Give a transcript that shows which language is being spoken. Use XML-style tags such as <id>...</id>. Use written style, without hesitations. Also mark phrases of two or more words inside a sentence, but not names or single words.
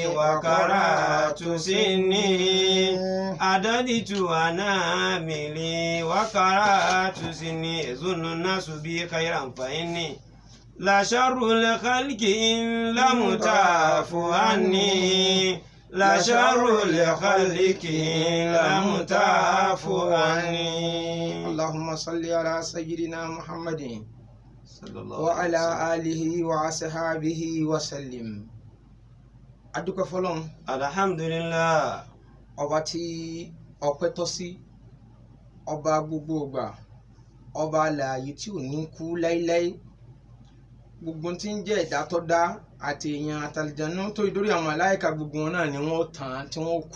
<ar>وقرأت سني عددت أناملي وقرأت سني يظن الناس بي خيرا فإني لا شر الخلق إن لم تعفو عني لا شر الخلق إن لم تعفو عني. اللهم صل على سيدنا محمد صلى الله وعلى آله وصحبه وسلم.</ar> <yo>adúpẹ́ fọ́lọ́run. alhamdulillah. ọba tí ọpẹ́ tọ́ sí, ọba gbogbo ìgbà, ọba alààyè tí ò ní kú láíláí. gbogbo tí ń jẹ́ ẹ̀dá tó dá àti èèyàn àtàlìjànú tó ìdórí àwọn màláíkà gbogbo wọn náà ni wọ́n tàn tí wọ́n kú.</yo>